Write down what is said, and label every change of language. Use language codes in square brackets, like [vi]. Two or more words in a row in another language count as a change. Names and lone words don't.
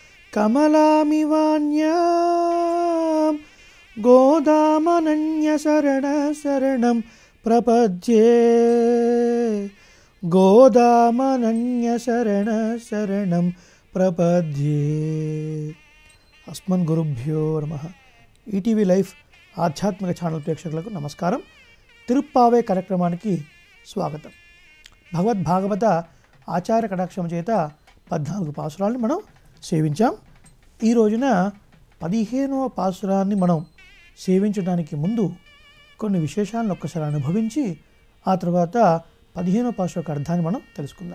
[sa] कमलामिवान्यां गोदामनन्य शरण शरणं प्रपद्ये गोदामनन्य शरण शरणं प्रपद्ये। अस्मद्गुरुभ्यो नमः। [te] ఈటీవీ లైఫ్ ఆధ్యాత్మిక ఛానల్ ప్రేక్షకులకు నమస్కారం. తిరుప్పావే కార్యక్రమానికి స్వాగతం. భగవద్భాగవత ఆచార్య కటాక్షం చేత 14 పాసురాలను మనం సేవించాం. ఈ రోజున 15వ పాసురాన్ని మనం సేవించడానికి ముందు కొన్ని విశేషాలను ఒక్కసారి అనుభవించి ఆ తర్వాత 15వ పాసుర యొక్క అర్థాన్ని మనం తెలుసుకుందాం.